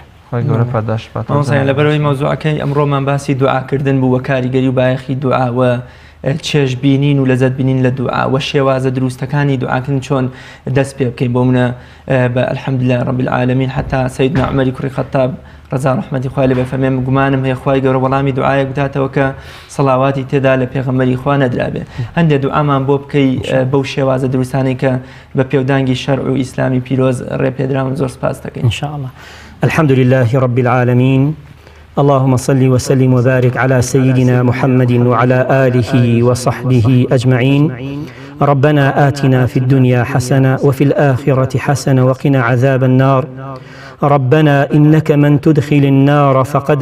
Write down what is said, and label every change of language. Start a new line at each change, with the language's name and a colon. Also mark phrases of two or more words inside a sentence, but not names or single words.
Central Kurdish: لەبەرەوەی مەوزوعەکەی ئەمڕۆمان باسی دوعاکردن بوو وە کاریگەری و بایەخی دوعا و چێژ بینین و لەزەت بینین لە دوعا و شێوازە دروستەکانی دوعاکردن چۆن دەست پێ بکەین بۆ منە بە
Arabic: الحەمدولله رب العالمین
Central Kurdish: حتا سەیدنا عومەری کوڕی خەتاب ڕەزا ڕەحمەتی خوای لێبێ فەرمێ گومانم هەیە خوای گەورە وەڵامی دوعایەک بداتەوە کە سەڵاواتی تێدا لە پێغەمبەری خوا نەدرابێ هەندێک دوعامان بۆ بکەی بەو شێوازە دروستانەی کە بە پێودانگی شەرع و ئیسلامی پیرۆز ڕێپێدراون زۆر سپاس دەکەین
Arabic: إن شاء الله. الحمد لله رب العالمين اللهم صل وسلم وبارك على سيدنا محمد وعلى آله وصحبه أجمعين ربنا آتنا في الدنيا حسنة وفي الآخرة حسنة وقنا عذاب النار ربنا إنك من تدخل النار فقد